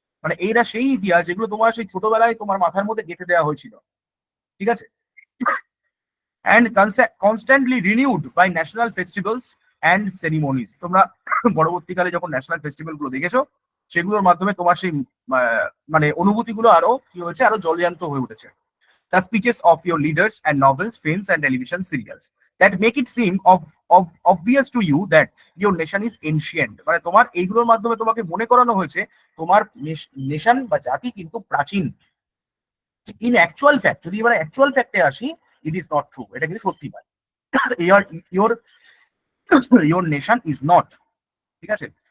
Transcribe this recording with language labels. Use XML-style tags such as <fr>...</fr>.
<bn>মানে এইটা সেই ইতিহাস যেগুলো তোমার সেই ছোটবেলায় তোমার মাথার মধ্যে গেঁথে দেওয়া হয়েছিল, ঠিক আছে?</bn> <en>And constantly renewed by national festivals and ceremonies.</en> <bn>তোমরা পরবর্তীকালে যখন ন্যাশনাল ফেস্টিভ্যাল গুলো দেখেছো, সেগুলোর মাধ্যমে তোমার সেই মানে অনুভূতিগুলো আরো কি হয়েছে, আরো জলজান্ত হয়ে উঠেছে।</bn> <en>The speeches of your leaders and novels, films, and television serials that make it seem obvious to you that your nation is ancient.</en> <bn>মানে তোমার এইগুলোর মাধ্যমে তোমাকে মনে করানো হয়েছে তোমার নেশন বা জাতি কিন্তু প্রাচীন।</bn> <en>in actual fact,</en> <bn>যদি এবার</bn> <en>actual ফ্যাক্টে আসি, it is not true,</en> <bn>এটা কিন্তু সত্যি নয়।</bn> <en>your your your nation is not,</en> <bn>ঠিক আছে?</bn>